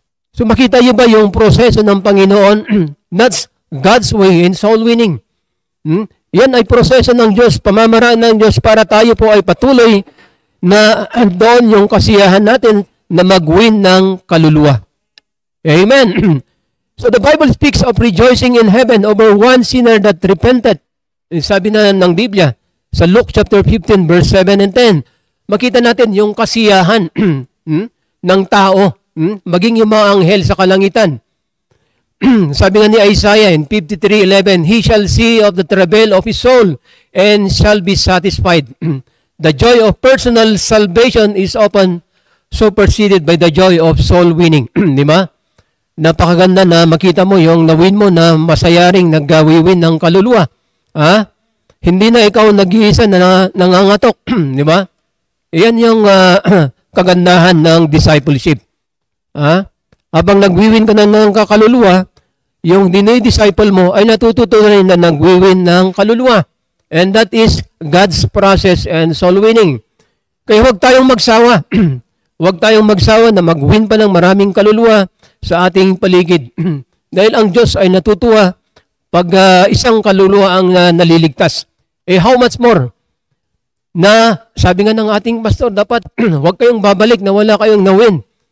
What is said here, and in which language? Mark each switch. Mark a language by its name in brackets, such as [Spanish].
[Filipino] So makita niyo ba yung proseso ng Panginoon? [English] That's God's way in soul winning. [Filipino] Yan ay proseso ng Diyos, pamamaraan ng Diyos para tayo po ay patuloy na doon yung kasiyahan natin na mag-win ng kaluluwa. Amen. [English] So the Bible speaks of rejoicing in heaven over one sinner that repented. [Filipino] Sabi na ng Biblia sa [English] Luke chapter 15 verse 7 and 10. [Filipino] Makita natin yung kasiyahan ng tao, maging yung mga anghel sa kalangitan. Sabi nga ni [English] Isaiah in 53:11, He shall see of the travail of his soul and shall be satisfied. The joy of personal salvation is often superseded by the joy of soul winning. [Filipino] Di ba? Napakaganda na makita mo yung nawin mo na masayaring naggawiwin ng kaluluwa. Hindi na ikaw nag-iisa na nangangatok. Di ba? Iyan yung kagandahan ng discipleship. Habang nagwiwin ka na ng kaluluwa, yung dinidisciple mo ay natututunan na nagwiwin ng kaluluwa. [English] And that is God's process and soul winning. [Filipino] Kaya huwag tayong magsawa. Huwag tayong magsawa na mag-win pa ng maraming kaluluwa sa ating paligid. Dahil ang Diyos ay natutuwa pag isang kaluluwa ang naliligtas. [English] How much more? [Filipino] Na sabi nga ng ating pastor, dapat huwag kayong babalik na wala kayong na-win.